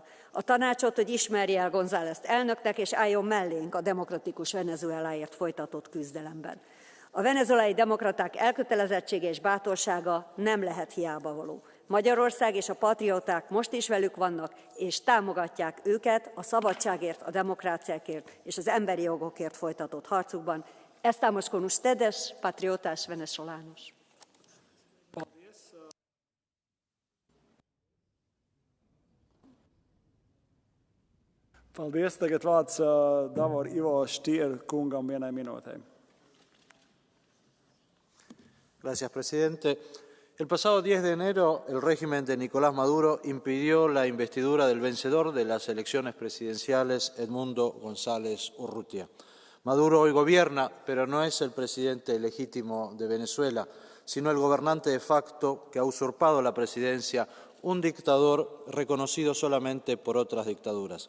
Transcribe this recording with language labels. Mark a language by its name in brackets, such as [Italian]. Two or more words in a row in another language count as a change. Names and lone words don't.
[Hungarian] A tanácsot, hogy ismerje el González elnöknek, és álljon mellénk a demokratikus Venezueláért folytatott küzdelemben. A venezuelai demokraták elkötelezettsége és bátorsága nem lehet hiábavaló. Magyarország és a patrióták most is velük vannak, és támogatják őket a szabadságért, a demokráciákért és az emberi jogokért folytatott harcukban. [Spanish] Estamos con ustedes, patriotas venezolanos. [Latvian] Paldies. Tagad vārds Davor Ivo Stier kungam vienai minūtei. [Spanish] Gracias, presidente. El pasado 10 de enero, el régimen de Nicolás Maduro impidió la investidura del vencedor de las elecciones presidenciales, Edmundo González Urrutia. Maduro hoy gobierna, pero no es el presidente legítimo de Venezuela, sino el gobernante [Latin] de facto [Spanish] que ha usurpado la presidencia, un dictador reconocido solamente por otras dictaduras.